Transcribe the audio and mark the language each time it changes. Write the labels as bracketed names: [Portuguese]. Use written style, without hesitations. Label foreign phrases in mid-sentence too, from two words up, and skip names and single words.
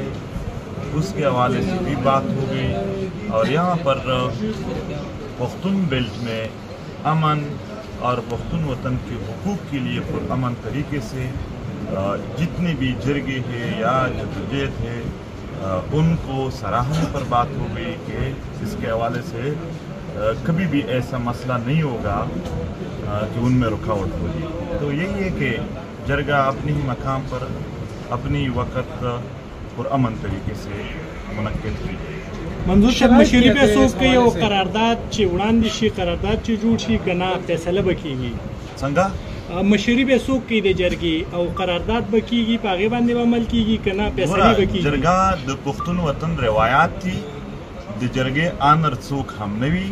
[Urdu] اس کے حوالے سے بھی بات ہو گئی اور یہاں پر پختون بیلٹ میں امن اور پختون وطن کے حقوق کے لیے پرامن طریقے سے جتنے بھی جرگے ہیں یا جدوجہد ہے ان کو سراہنے پر بات ہو گئی کہ اس کے حوالے سے کبھی بھی ایسا مسئلہ نہیں ہوگا کہ ان میں رکاوٹ ہوگی. تو یہی ہے کہ جرگہ اپنی ہی مقام پر اپنی وقت پرامن طریقے سے منعقد ہوئی. [Pashto] منظور صاحب مشري به څوک کوي او قرارداد چې وړاندې شي قرارداد چې جوړ شي کنه فیصله وکړي څنګه مشري به څوک کوي د جرګې او قرارداد وکړي په هغه باندې عمل کیږي کنه فیصله وکړي. جرګه د پښتون وطن روایت دي، د جرګې آنر څوک هم نه وي.